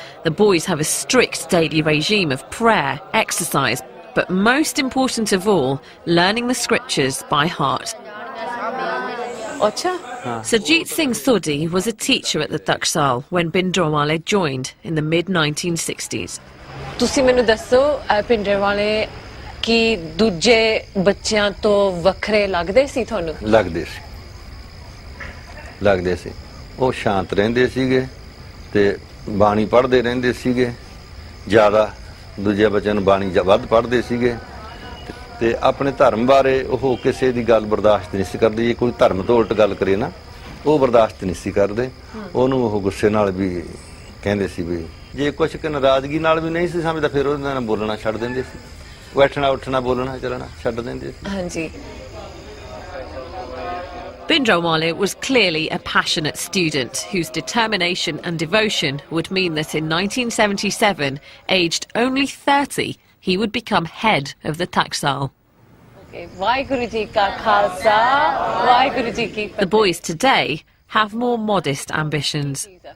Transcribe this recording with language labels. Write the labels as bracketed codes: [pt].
[en] The boys have a strict daily regime of prayer, exercise, but most important of all, learning the scriptures by heart. Sajit Singh Sodhi was a teacher at the Taksal when Bhindranwale joined in the mid-1960s. [pa] ਤੁਸੀਂ ਮੈਨੂੰ ਦੱਸੋ ਭਿੰਡਰਾਂਵਾਲੇ ਕੀ ਦੂਜੇ ਬੱਚਿਆਂ ਤੋਂ ਵੱਖਰੇ ਲੱਗਦੇ ਸੀ ਤੁਹਾਨੂੰ? ਲੱਗਦੇ ਸੀ ਉਹ ਸ਼ਾਂਤ ਰਹਿੰਦੇ ਸੀਗੇ ਤੇ ਬਾਣੀ ਪੜ੍ਹਦੇ ਰਹਿੰਦੇ ਸੀਗੇ ਜ਼ਿਆਦਾ ਦੂਜੇ ਬੱਚਿਆਂ ਨੂੰ ਬਾਣੀ ਵੱਧ ਪੜ੍ਹਦੇ ਸੀਗੇ ਤੇ ਆਪਣੇ ਧਰਮ ਬਾਰੇ ਉਹ ਕਿਸੇ ਦੀ ਗੱਲ ਬਰਦਾਸ਼ਤ ਨਹੀਂ ਸੀ ਕਰਦੇ ਜੇ ਕੋਈ ਧਰਮ ਤੋਂ ਉਲਟ ਗੱਲ ਕਰੇ ਨਾ ਉਹ ਬਰਦਾਸ਼ਤ ਨਹੀਂ ਸੀ ਕਰਦੇ ਉਹਨੂੰ ਉਹ ਗੁੱਸੇ ਨਾਲ ਵੀ ਕਹਿੰਦੇ ਸੀ ਵੀ ਜੇ ਕੁਝ ਕਿ ਨਾਰਾਜ਼ਗੀ ਨਾਲ ਵੀ ਨਹੀਂ ਸੀ ਸਮਝਦਾ ਫਿਰ ਉਹਦੇ ਨਾਲ ਬੋਲਣਾ ਛੱਡ ਦਿੰਦੇ ਸੀ ਬੈਠਣਾ ਉੱਠਣਾ ਬੋਲਣਾ ਚੱਲਣਾ ਛੱਡ ਦਿੰਦੇ ਸੀ ਹਾਂਜੀ [en] Bhindranwale was clearly a passionate student whose determination and devotion would mean that in 1977, aged only 30, he would become head of the Taksal. The boys today have more modest ambitions.